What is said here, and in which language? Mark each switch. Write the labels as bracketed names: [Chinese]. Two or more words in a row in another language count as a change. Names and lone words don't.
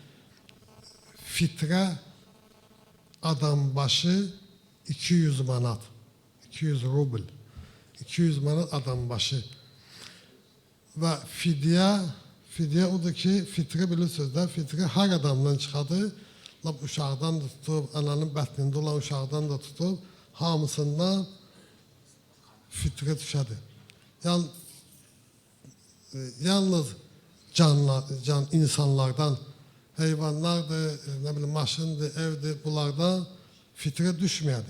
[Azerbaijani] Fitre adam başı 200 manat, 200 rubl, 200 manat adam başı. Ve fidye odur ki fitre bilirsiniz de fitre her adamdan çıxadı. Lap uşaqdan da tutub, ananın bətnində olan uşaqdan da tutub, hamısından fitre düşədi. Yalnız can insanlardan, heyvanlardır, [Turkish] ne bileyim, [Azerbaijani] maşındır, evdir, bunlardan fitre düşməyədi.